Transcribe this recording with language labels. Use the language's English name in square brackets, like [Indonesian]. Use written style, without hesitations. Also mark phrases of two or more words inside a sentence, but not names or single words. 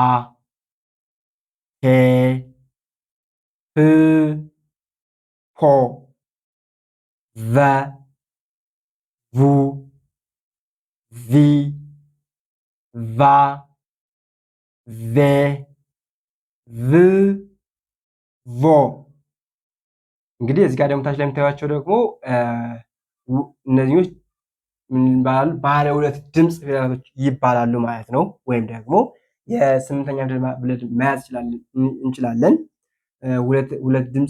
[Amharic] ሄ ህ ሆ ቨ ቡ ቪ ቫ ቬ ቭ ቮ እንግዲህ እዚህ ጋር ደግሞ ታች ላይ የምታዩቸው ደግሞ እነዚህ ምን ይባላሉ? ባለ ሁለት ድምፅ ፊደላቶች ይባላሉ ማለት ነው። ወይም ደግሞ የስምንተኛ ፊደል ብለን መያዝ እንችላለን። ሁለት ድምፅ